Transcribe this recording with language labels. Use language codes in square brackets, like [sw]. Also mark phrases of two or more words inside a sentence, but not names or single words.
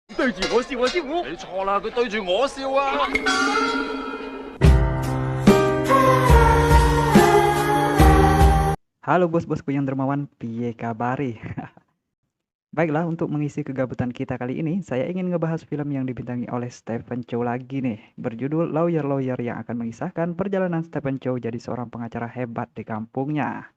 [yue] 對住我笑啊，師傅！你錯啦，佢對住我笑啊！ [id] Halo bos-bosku yang dermawan, [jv] piye kabari? [id] Baiklah, untuk mengisi kegabutan kita kali ini, saya ingin ngebahas film yang dibintangi oleh Stephen Chow lagi nih, berjudul Lawyer yang akan mengisahkan perjalanan Stephen Chow jadi seorang pengacara hebat di kampungnya.